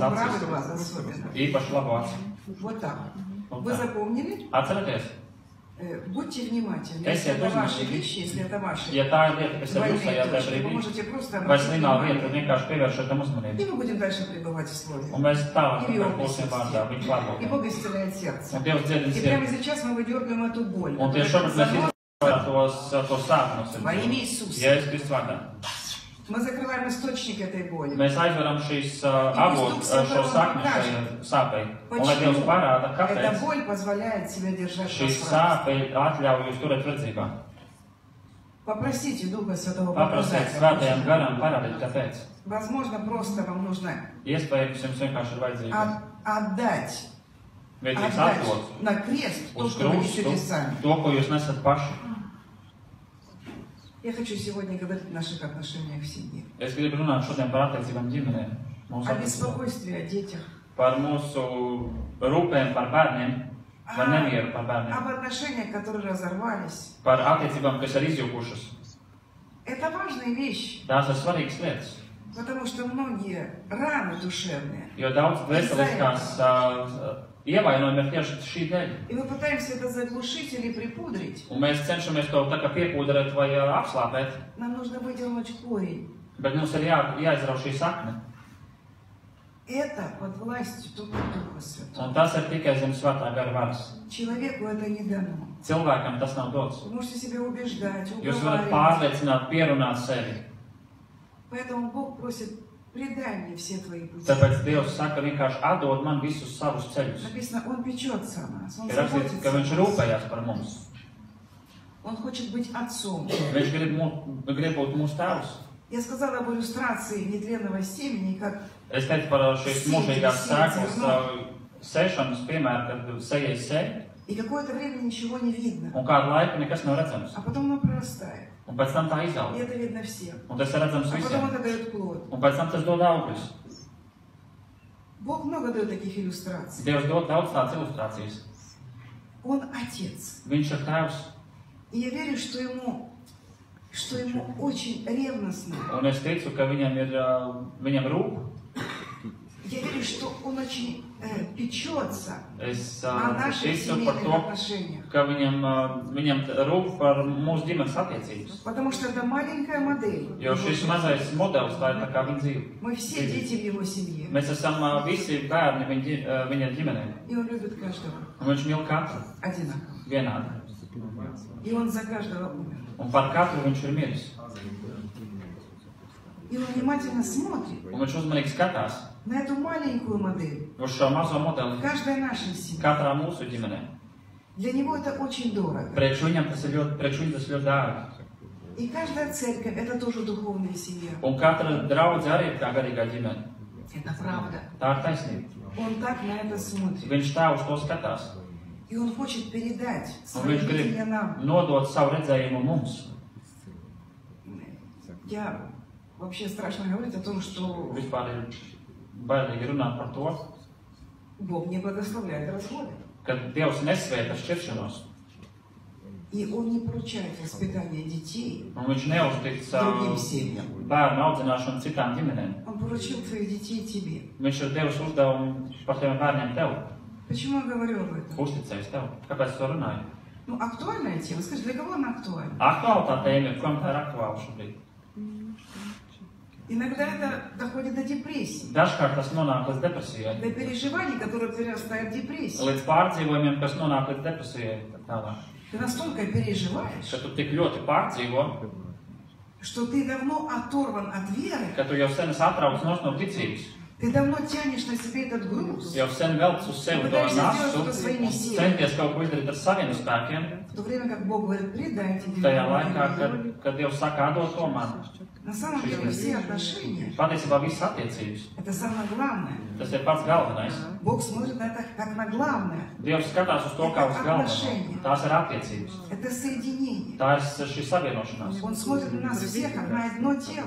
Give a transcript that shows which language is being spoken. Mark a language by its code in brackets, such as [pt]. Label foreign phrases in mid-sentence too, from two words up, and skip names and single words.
[ru] Правый [lv] acis, [ru] глаз особенно. [lv] īpaši labo aci. [ru] Вот так. Вот Вы так. запомнили? [lv] Atcerieties, [ru] Будьте внимательны. Если это ваши вещи, если это ваши двойные точки, вы можете просто обратить внимание. И мы будем дальше пребывать в Слове. И в Его присутствии. И Бог исцеляет сердце. И прямо сейчас мы выдергиваем эту боль. Во имя Иисуса. Мы закрываем источник этой боли. [lv] Mēs aizveram šīs šo sakni šai sāpei. Un lai Dievs parāda, kāpēc šīs sāpei atļauj jūs turēt redzībā. [ru] Попросите Духа Святого [lv] Paprasiet Svētajam Garam parādīt, kāpēc. [ru] Возможно, просто вам нужно [lv] Iespējams, jums vienkārši ir vajadzīgi [ru] отдать [lv] atdot [ru] на крест то, что вы несете сами. [lv] To, ko jūs nesat paši. [ru] Я хочу сегодня говорить о наших отношениях в семье. [lv] Es gribu runāt šodien par attiecībām ģimenē. [ru] О беспокойстве о детях. [lv] Par mūsu rūpēm par bērniem, vai nemieru par bērniem. [ru] Об отношениях, которые разорвались. [lv] Par attiecībām, kas ir izjukušas. [ru] Это важные вещи. [lv] Tās ir svarīgas lietas. [ru] Потому что многие раны душевные. [lv] Jo daudz veseliskās ievainojumi ir tieši šī dēļ. [ru] И мы пытаемся это заглушить или припудрить. [lv] Un mēs cenšamies to tā kā piepūderēt vai apslāpēt. [ru] Нам нужно выдернуть корень. [lv] Bet mums ir jāizrauj šī sakne. [ru] Это под властью только Духа Святого. [lv] Un tas ir tikai zem Svētā gara varas. [ru] Человеку это не дано. [lv] Cilvēkam tas nav dots. [ru] Вы можете себя убеждать, [lv] Jūs varat pārliecināt, pierunāt sevi. [ru] Поэтому Бог просит: предай мне все твои пути. [lv] Tāpēc Dievs saka vienkārši atdod man visus savus ceļus. [ru] Написано, Он печется о нас. Он [lv] Ir rakstīts, ka viņš rūpējās par mums. [ru] Он хочет быть отцом. [lv] Viņš grib būt mūsu tēvs. [ru] Я сказала об иллюстрации нетленного семени, как [lv] Es teicu par šīs mūžīgās sēklas sēšanas piemēru, kad sejai sēj. [ru] И какое-то время ничего не видно. [lv] Un kādu laiku nekas nav redzams. [ru] А потом оно прорастает. [lv] Un pēc tam tā izaug. [ru] И это видно всем. [lv] Un tas ir redzams [ru] А [lv] visiem. [ru] потом это дает плод. [lv] Un pēc tam tas dod augļus. [ru] Бог много дает таких иллюстраций. [lv] Dievs dod daudz tādas ilustrācijas. [ru] Он отец. [lv] Viņš ir tēvs. [ru] И я верю, что ему очень ревностно. [lv] Un es ticu, ka viņam rūp. [ru] Я верю, что он очень печется [lv] Es [ru] о наших [lv] ticu par [ru] семейных [lv] to, [ru] отношениях. [lv] ka viņam rūp par mūsu ģimenes attiecības. [ru] Потому что это маленькая модель. [lv] Jo šis mazais modelis, tā ir tā kā viņa dzīve. [ru] Мы все дети в его семье. [lv] Mēs esam visi bērni viņa ģimenē. [ru] И он любит каждого [lv] Un viņš mīl katru [ru] одинаково. [lv] vienādi. [ru] И он за каждого умер. [lv] Un par katru viņš ir miris. [ru] И он внимательно смотрит [lv] Un viņš uzmanīgi skatās [ru] на эту маленькую модель. [lv] uz šo mazo modeli [ru] Каждая наша семья. [lv] katrā mūsu ģimenē. [ru] Для него это очень дорого. [lv] Priekš viņa tas ir ļoti dārgi. [ru] И каждая церковь это тоже духовная семья. [lv] Un katra draudze arī ir kā garīgā ģimene. [ru] Это правда. [lv] Tā ir taisnība. [ru] Он так на это смотрит. [lv] Viņš tā uz to skatās. [ru] И он хочет передать [lv] Un [ru] свое [lv] viņš grib [ru] видение нам. [lv] nodot savu redzējumu mums. [ru] Я вообще страшно говорить о том, что [lv] Vispār ir bailīgi runāt par to, [ru] Бог не благословляет разводы. [lv] ka Dievs nesvēta šķiršanos. [ru] И Он не поручает воспитание детей [lv] Un viņš neuztic [ru] другим семьям. [lv] bērnu audzināšanu citām ģimenēm. [ru] Он поручил твоих детей тебе. [lv] Viņš ir devis uzdevumu par tiem bērniem tev. [ru] Почему я говорю об этом? [lv] Uzticējis tev. Kāpēc to runāju? [ru] Ну, актуальная тема. Скажи, для кого она актуальна? [lv] Aktuāli tā tēma ir, kam tā ir aktuāla šobrīd. [ru] Иногда это доходит до депрессии, [lv] Dažkārt tas nonāk līdz depresijai. [ru] до переживаний, которые перерастают в депрессию. [lv] Līdz pārdzīvojumiem, kas nonāk līdz depresijai. Tālāk. [ru] Ты настолько переживаешь, [lv] Ka tu tik ļoti pārdzīvo, [ru] что ты давно оторван от веры, [lv] ka tu jau sen esi atrauc no ticības. [ru] ты давно тянешь на себе этот груз, [lv] Jau sen velc uz sevi to nastu, centies kaut ko izdarīt ar saviem spēkiem. [ru] в то время как Бог говорит: предайте [lv] Tajā laikā, [ru] меня. [lv] kad Dievs saka, atdod to man. [ru] На самом деле все отношения [lv] Patiesībā visas attiecības. — [ru] это самое главное. [lv] Tas ir pats galvenais. [ru] Бог смотрит на это как на главное. [lv] Dievs skatās uz to kā uz galveno. Tās ir attiecības. [ru] Это соединение. [lv] Tā ir šī savienošanās. [ru] Он смотрит на нас всех как на одно тело.